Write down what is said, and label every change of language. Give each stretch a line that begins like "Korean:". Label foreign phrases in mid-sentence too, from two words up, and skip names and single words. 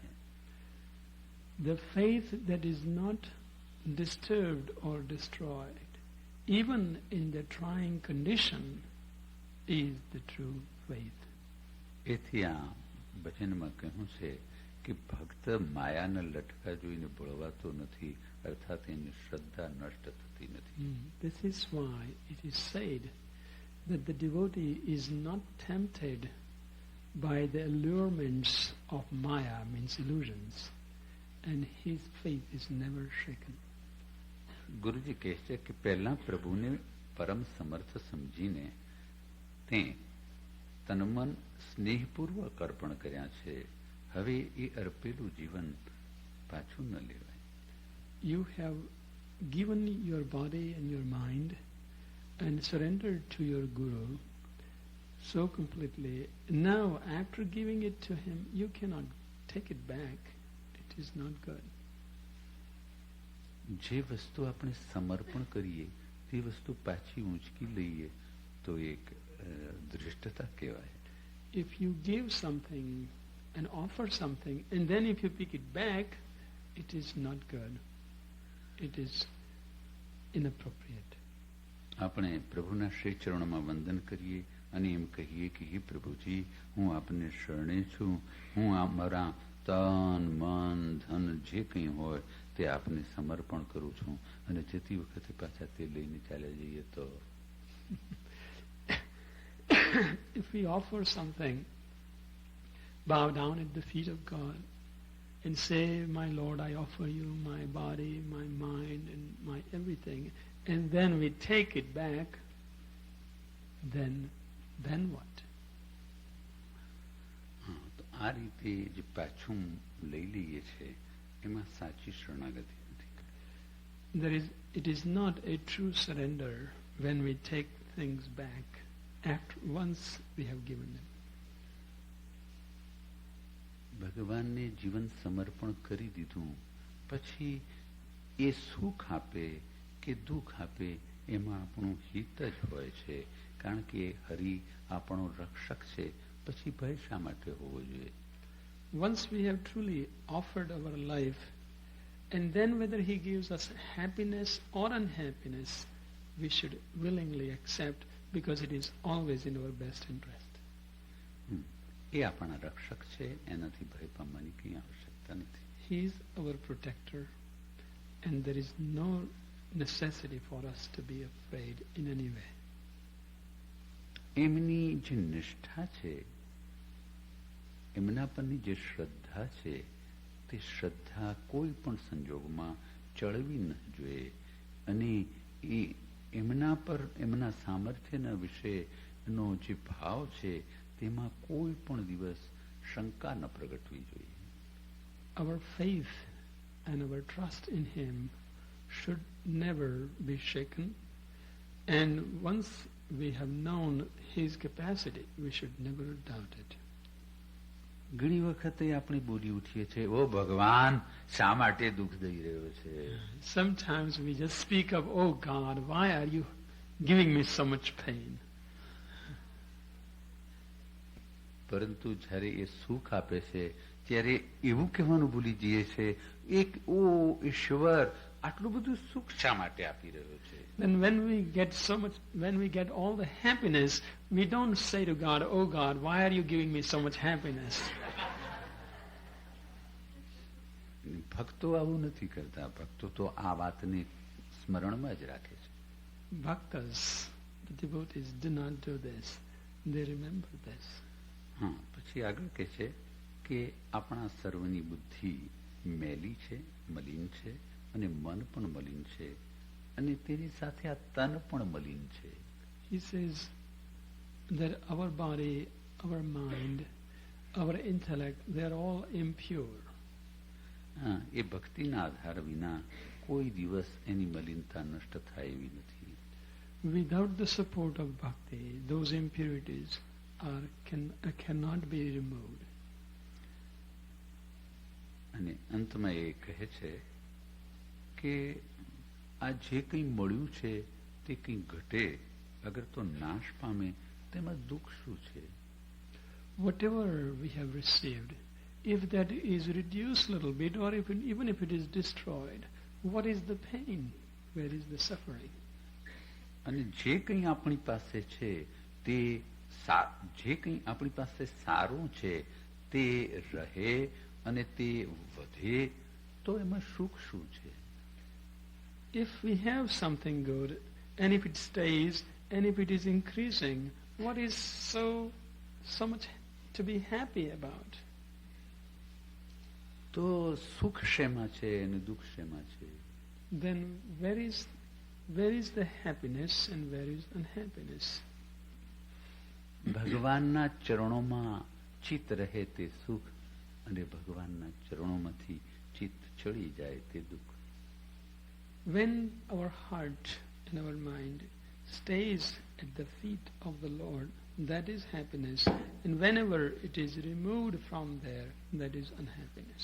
English: The faith that is not disturbed or destroyed, even in the trying condition, is the true faith.
Gujarati: એથી આ ભજનમાં કહ્યું છે કે ભક્ત માયાના લટકા જોઈને બળવાતો નથી, અર્થાત એની શ્રદ્ધા નષ્ટ થતી નથી.
English: This is why it is said that the devotee is not tempted by the allurements of Maya, means illusions, and his faith is never shaken.
Gujarati: ગુરુજી કહે છે કે પહેલા પ્રભુને પરમ સમર્થ સમજીને તે તનમન સ્નેહપૂર્વક અર્પણ કર્યા છે. હવે એ અર્પેલું જીવન પાછું ન લેવાય.
English: You have given your body and your mind and surrendered to your guru so completely. Now, after giving it to him, you cannot take it back. It is not good.
Gujarati: જે વસ્તુ આપણે સમર્પણ કરીએ તે વસ્તુ પાછી ઊંચકી લઈએ તો એક ધૃષ્ટતા કહેવાય.
English: If you give something and offer something, and then if you pick it back, it is not good. It is inappropriate.
Gujarati: આપણે પ્રભુના શ્રી ચરણોમાં વંદન કરીએ અને એમ કહીએ કે હે પ્રભુજી, હું આપને શરણે છું, હું મારા તન મન ધન જે કંઈ હોય તે આપને સમર્પણ કરું છું, અને જતી વખતે પાછા તે લઈને ચાલ્યા જઈએ તો.
English: If we offer something, bow down at the feet of God and say, "My Lord, I offer you my body, my mind, and my everything," and then we take it back, then what?
Gujarati: આ રીતે જે પાછું લઈ લઈએ છે એમાં સાચી શરણાગતિ નથી.
English: It is not a true surrender when we take things back once we have given them.
Gujarati: ભગવાનને જીવન સમર્પણ કરી દીધું પછી એ સુખ આપે કે દુઃખ આપે એમાં આપણું હિત જ હોય છે, કારણ કે હરિ આપણો રક્ષક છે. પછી ભય શા માટે હોવો જોઈએ?
English: Once we have truly offered our life, and then whether he gives us happiness or unhappiness, we should willingly accept, because it is always in our best interest.
Gujarati: એ આપણા રક્ષક છે, એનાથી ભય પામવાની કંઈ આવશ્યકતા નથી.
English: He is our protector, and there is no necessity for us to be afraid in any way.
Gujarati: એમની જે નિષ્ઠા છે, એમના પરની જે શ્રદ્ધા છે, તે શ્રદ્ધા કોઈ પણ સંજોગમાં ચળવી ન જોઈએ અને એ એમના પર એમના સામર્થ્યના વિશેનો જે ભાવ છે તેમાં કોઈ પણ દિવસ શંકા ન પ્રગટવી જોઈએ.
English: Our faith and our trust in Him should never be shaken, and once we have known His capacity, we should never doubt it.
Gujarati: ઘણી વખતે આપણે બોલી ઉઠીએ છીએ, ઓ ભગવાન શા માટે દુઃખ દઈ રહ્યો છે?
English: Sometimes we just speak of, oh God, why are you giving me so much pain?
Gujarati: પરંતુ જ્યારે એ સુખ આપે છે ત્યારે એવું કહેવાનું ભૂલી જઈએ છે, એક ઓ ઈશ્વર આટલું બધું સુખ શા માટે આપી રહ્યો છે?
English: Then when we get all the happiness, we don't say to God, oh God, why are you giving me so much happiness?
Gujarati: ભક્તો આવું નથી કરતા. ભક્તો તો આ વાતને સ્મરણમાં જ રાખે છે.
English: Bhaktas, the devotees, do not do this. They remember this.
Gujarati: હા, પછી આગળ કહે છે કે આપણા સર્વની બુદ્ધિ મેલી છે, મલિન છે અને મન પણ મલિન છે અને તેની સાથે આ તન પણ મલિન છે.
English: He says that our body, our mind, our intellect, they are all impure.
Gujarati: હા, એ ભક્તિના આધાર વિના કોઈ દિવસ એની મલિનતા નષ્ટ થાય એવી નથી.
English: Without the support of bhakti, those impurities cannot be removed.
Gujarati: અને અંતમાં એ કહે છે કે આ જે કંઈ મળ્યું છે તે કંઈ ઘટે અગર તો નાશ પામે તેમાં દુઃખ શું છે?
English: Whatever we have received, if that is reduced a little bit, or even if it is destroyed, what is the pain? Where is the suffering?
Gujarati: અને જે કંઈ આપણી પાસે છે તે જે કંઈ આપણી પાસે સારું છે તે રહે અને તે વધે તો એમાં સુખ શું છે?
English: If we have something good, and if it stays, and if it is increasing, what is so much to be happy about?
Gujarati: તો સુખ શેમાં છે અને દુઃખ શેમાં છે?
English: Then where is the happiness and where is unhappiness?
Gujarati: ભગવાનના ચરણોમાં ચિત્ત રહે તે સુખ અને ભગવાનના ચરણોમાંથી ચિત્ત ચડી જાય તે દુઃખ.
English: When our heart and our mind stays at the feet of the Lord, that is happiness, and whenever it is removed from there, that is unhappiness.